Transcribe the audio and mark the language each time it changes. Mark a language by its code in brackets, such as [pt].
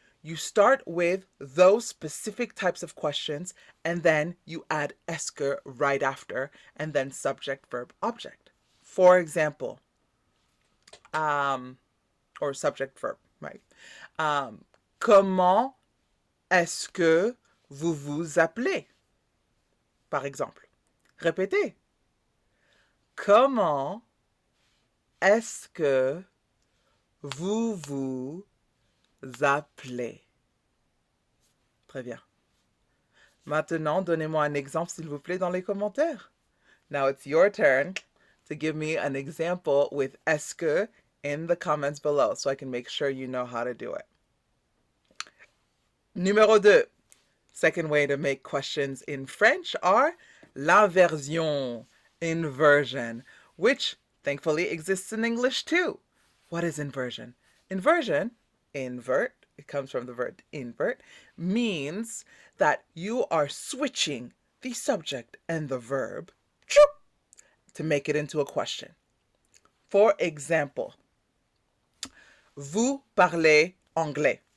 [en] You start with those specific types of questions, and then you add est-ce que right after, and then subject, verb, object. For example, or subject, verb, right? [fr] Comment est-ce que vous vous appelez? Par exemple. Répétez. Comment est-ce que vous vous appelez? Très bien. Maintenant, donnez-moi un exemple, s'il vous plaît, dans les commentaires. [en] Now it's your turn to give me an example with est-ce que in the comments below so I can make sure you know how to do it. [fr] Numéro 2. [en] Second way to make questions in French are l'inversion, inversion, which thankfully exists in English too. What is inversion? Inversion, invert, it comes from the verb invert, means that you are switching the subject and the verb to make it into a question. For example, [fr] vous parlez anglais.